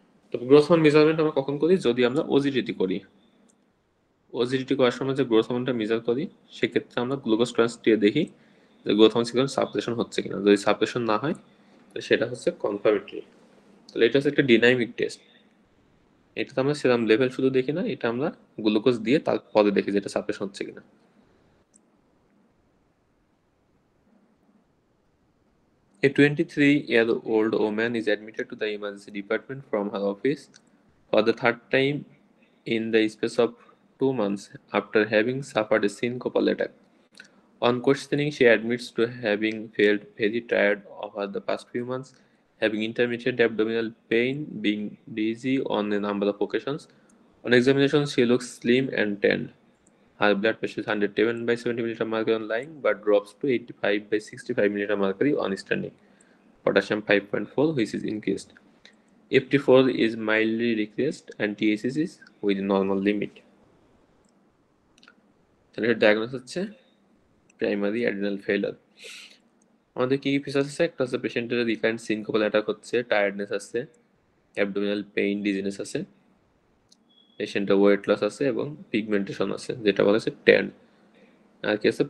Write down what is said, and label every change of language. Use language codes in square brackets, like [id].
[bn] তো growth hormone measurement আমরা কখন করি? যদি আমরা ওজিডিটি করি। ওজিডিটি করার সময় যে গ্রোথ হরমোনটা মেজার করি সেক্ষেত্রে আমরা গ্লুকোজ ট্রান্স দিয়ে দেখি যে গ্রোথ হরমোন সিগন্যাল সাপ্রেশন হচ্ছে কিনা। যদি সাপ্রেশন না হয় তাহলে সেটা হচ্ছে কনফার্মেটরি। তাহলে এটা হচ্ছে একটা ডিনামিক টেস্ট। এটাতে আমরা সেরাম লেভেল শুধু দেখি না, এটা আমরা গ্লুকোজ দিয়ে তারপরে দেখি যে এটা সাপ্রেশন হচ্ছে কিনা। [en] A 23-year-old woman is admitted to the emergency department from her office for the third time in the space of 2 months after having suffered a syncopal attack. On questioning, she admits to having felt very tired over the past few months, having intermittent abdominal pain, being dizzy on a number of occasions. On examination, she looks slim and tanned. Her blood pressure is 110 by 70 mm mercury on lying, but drops to 85 by 65 mm mercury on standing. Potassium 5.4, which is increased. FT4 is mildly decreased, and TSS is within normal limit. [bn] তাহলে এর diagnose হচ্ছে primary adrenal failure. আমাদের কি কি features আছে? একটা হচ্ছে পেশেন্টের রিকারেন্ট সিনকোপাল অ্যাটাক হচ্ছে, টায়ার্ডনেস আছে, অ্যাবডোমিনাল পেইন, ডিজিনেস আছে, পেশেন্টের ওয়েট লস আছে এবং পিগমেন্টেশন আছে, যেটা বলা হচ্ছে ট্যান। আর কি আছে?